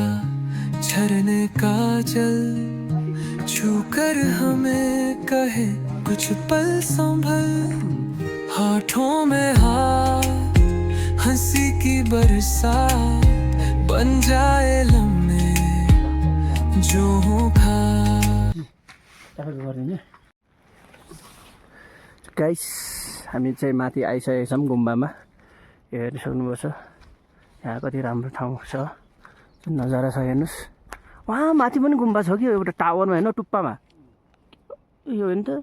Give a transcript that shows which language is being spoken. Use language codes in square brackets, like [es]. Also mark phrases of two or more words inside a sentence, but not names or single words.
[hi] झरने का जल, छूकर हमें कहे कुछ पल संभल। हाथों में हाथ, हंसी की बरसात, बन जाए लम्हे जो हो खा। [ne] गाइस हामी चाहिँ माथि आइसकेका छौँ गुम्बामा। यो हेर्नु सक्नुभएको छ यहाँ कति राम्रो ठाउँ छ, नजारा छ हेर्नुहोस्। वहाँ माथि पनि गुम्बा छ कि एउटा टावरमा होइन टुप्पामा, यो हो नि त।